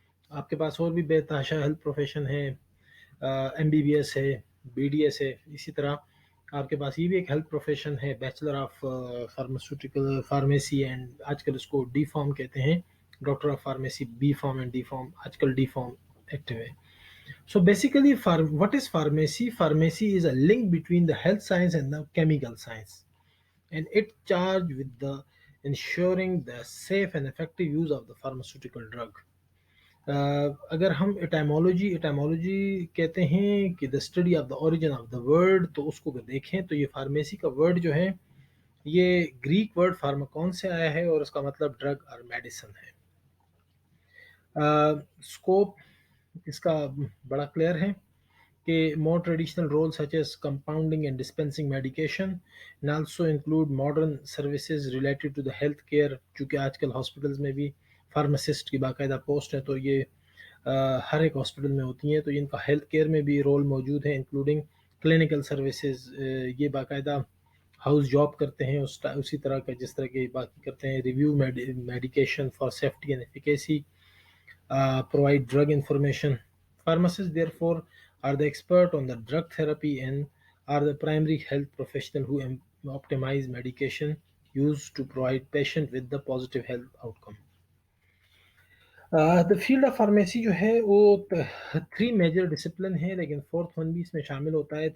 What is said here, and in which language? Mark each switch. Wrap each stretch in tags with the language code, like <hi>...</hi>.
<ur>آپ کے پاس اور بھی بے تحاشا ہیلتھ پروفیشن ہے، ایم بی بی ایس ہے، بی ڈی ایس ہے. اسی طرح آپ کے پاس یہ بھی ایک ہیلتھ پروفیشن ہے، bachelor of pharmaceutical pharmacy, and آج کل اس کو ڈی فارم کہتے ہیں، doctor of pharmacy be form and D form. آج کل ڈی فارم ایکٹیو ہے.</ur> <en>So basically, what is pharmacy? Pharmacy is a link between the health science and the chemical science, and it charged with the ensuring the safe and effective use of the pharmaceutical drug.</en> <ur>اگر ہم ایٹائمولوجی کہتے ہیں کہ</ur> <en>the study of the origin of the word,</en> <ur>تو اس کو اگر دیکھیں تو یہ فارمیسی کا ورڈ جو ہے یہ گریک ورڈ فارماکون سے آیا ہے اور اس کا مطلب ڈرگ اور میڈیسن ہے. اسکوپ اس کا بڑا کلیئر ہے کہ</ur> <en>more traditional roles such as compounding and dispensing medication and also include modern services related to the health care.</en> <ur>چونکہ آج کل ہاسپٹلز میں بھی فارماسسٹ کی باقاعدہ پوسٹ ہے تو یہ ہر ایک ہاسپٹل میں ہوتی ہیں، تو ان کا ہیلتھ کیئر میں بھی رول موجود ہے،</ur> <en>Including clinical services.</en> <ur>یہ باقاعدہ ہاؤس جاب کرتے ہیں اسی طرح کا جس طرح کے باقی کرتے ہیں.</ur> <en>Review medication for safety and efficacy, provide drug information. Pharmacists, therefore, are the expert on the drug therapy and are the primary health professional who optimize medication used to provide patient with the positive health outcome. The field of pharmacy</en> <ur>جو ہے وہ 3 major discipline ہے، لیکن 4th one بھی اس میں شامل ہوتا ہے.</ur>